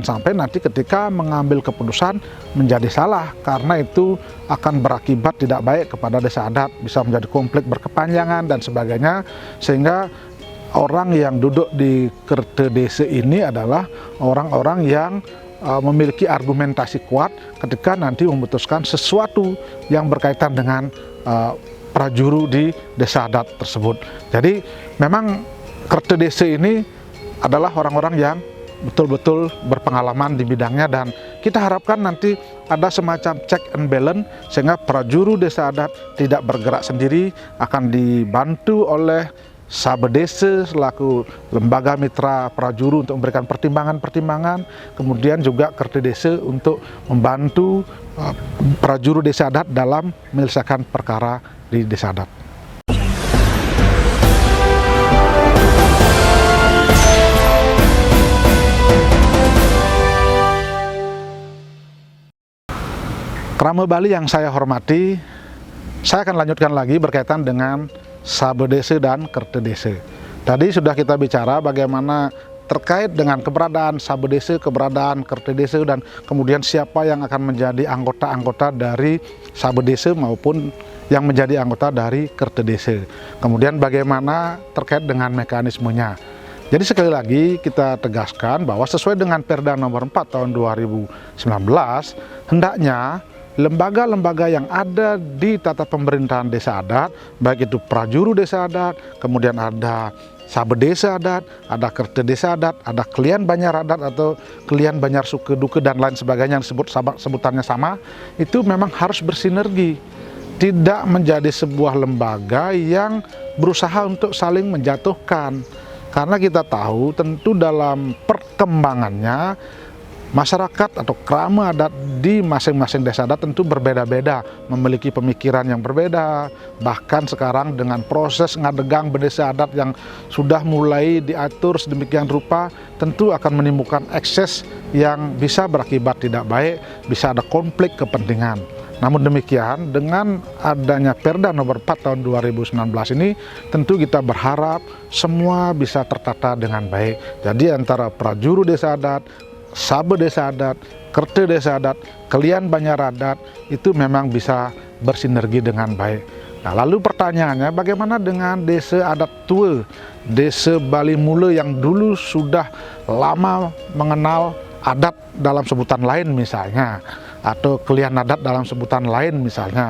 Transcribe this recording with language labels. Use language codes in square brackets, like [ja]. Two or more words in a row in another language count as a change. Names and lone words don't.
[id] sampai nanti ketika mengambil keputusan menjadi salah, karena itu akan berakibat tidak baik kepada desa adat, bisa menjadi konflik berkepanjangan dan sebagainya, sehingga orang yang duduk di Kerte Desa ini adalah orang-orang yang memiliki argumentasi kuat ketika nanti memutuskan sesuatu yang berkaitan dengan prajuru di desa adat tersebut. Jadi memang Kerte Desa ini adalah orang-orang yang betul-betul berpengalaman di bidangnya, dan kita harapkan nanti ada semacam [en] check and balance [id] sehingga prajuru desa adat tidak bergerak sendiri, akan dibantu oleh Sabe Desa selaku lembaga mitra prajuru untuk memberikan pertimbangan-pertimbangan, kemudian juga Kerte Desa untuk membantu prajuru desa adat dalam menyelesaikan perkara di desa adat. Krama Bali yang saya hormati, saya akan lanjutkan lagi berkaitan dengan Sabe Desa dan Kerte Desa. Tadi sudah kita bicara bagaimana terkait dengan keberadaan Sabe Desa, keberadaan Kerte Desa, dan kemudian siapa yang akan menjadi anggota-anggota dari Sabe Desa maupun yang menjadi anggota dari Kerte Desa. Kemudian bagaimana terkait dengan mekanismenya. Jadi sekali lagi kita tegaskan bahwa sesuai dengan Perda nomor 4 tahun 2019, hendaknya lembaga-lembaga yang ada di tata pemerintahan desa adat, baik itu prajuru desa adat, kemudian ada Sabe Desa adat, ada Kerte Desa adat, ada Klian Banyar adat atau Klian Banyar Suke Duke dan lain sebagainya yang sebutannya sama, itu memang harus bersinergi, tidak menjadi sebuah lembaga yang berusaha untuk saling menjatuhkan. Karena kita tahu tentu dalam perkembangannya masyarakat atau krama adat di masing-masing desa adat tentu berbeda-beda, memiliki pemikiran yang berbeda. Bahkan sekarang dengan proses ngadegang berdesa adat yang sudah mulai diatur sedemikian rupa, tentu akan menimbulkan ekses yang bisa berakibat tidak baik, bisa ada konflik kepentingan. Namun demikian, dengan adanya Perda nomor 4 tahun 2019 ini, tentu kita berharap semua bisa tertata dengan baik. Jadi antara prajuru desa adat, Sabe Desa adat, Kerte Desa adat, Klian Banyar adat itu memang bisa bersinergi dengan baik. Nah, lalu pertanyaannya, bagaimana dengan desa adat tua, desa Bali Mule yang dulu sudah lama mengenal adat dalam sebutan lain misalnya, atau Klian adat dalam sebutan lain misalnya.